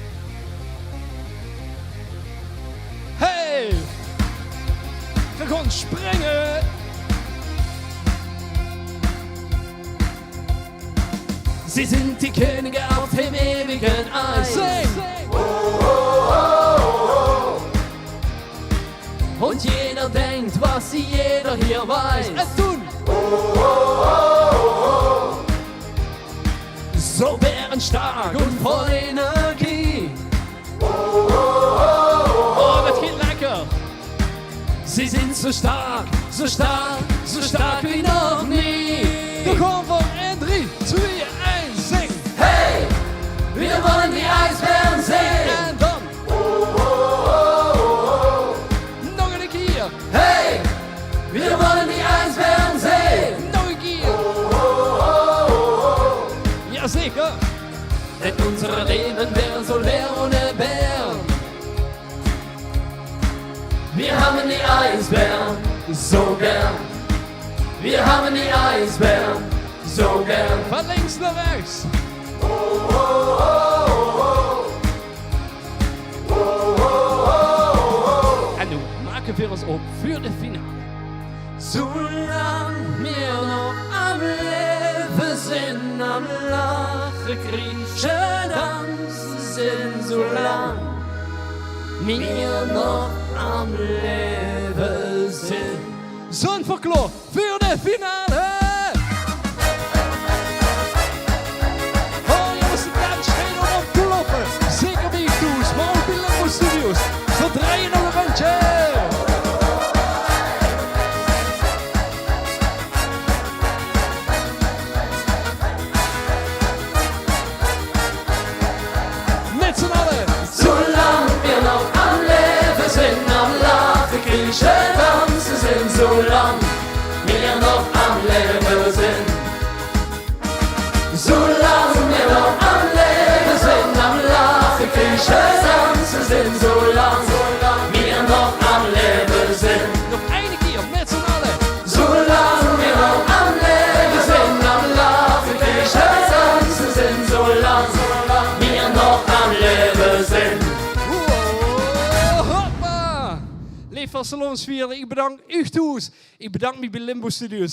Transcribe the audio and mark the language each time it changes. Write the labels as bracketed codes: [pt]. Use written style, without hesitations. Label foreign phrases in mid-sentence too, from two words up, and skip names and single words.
[nl] Hey! We gaan springen! [de] Sie sind die Könige auf dem ewigen Eis. [nl] Zing! [de] Und jeder denkt, was jeder hier weiß. [nl] En toen! [de] So bärenstark und voll Energie. [nl] Oh, dat geht lekker! [de] Sie sind so stark, so stark, so stark wie noch nie. [nl] We gaan voor 1, 3, 2, 1, zing! [de] Hey, wir wollen die Eisbären sehen. [nl] En dan! Nog een keer! [de] Hey, wir wollen die Eisbären sehen. [nl] Nog een keer! Jazeker! [de] Denn unser Leben wäre so leer ohne Bären. Wir haben die Eisbären so gern. Wir haben die Eisbären so gern. [nl] Van links naar rechts! En nu maken we ons op voor de finale. [de] Zolang wir noch am Leben sind, am Lachen, Kriechen, Tanzen sind, solang wir noch am Leben sind. [nl] Zandvoortklok voor de finale! Oh jongens, de dames steden op kloppen. Zeker bij Toes, maar ook bij Limbo Studios. We draaien nog een rondje! Met z'n allen! [de] Solange wir noch am Leben sind, am Lachen, Kriechen, Tanzen sind, solange wir noch am Leben sind. Solange wir noch am Leben sind, am Lachen, Kriechen, Tanzen sind, solange wir noch am Leben sind. [nl] Nog één keer, met z'n allen! [de] Solange wir noch am Leben sind, am Lachen, Kriechen, Tanzen sind, solange wir noch am Leben sind. Hoppa! [nl] Leef van Salonsvieren, ik bedank u Toes. Ik bedank me bij Limbo Studios.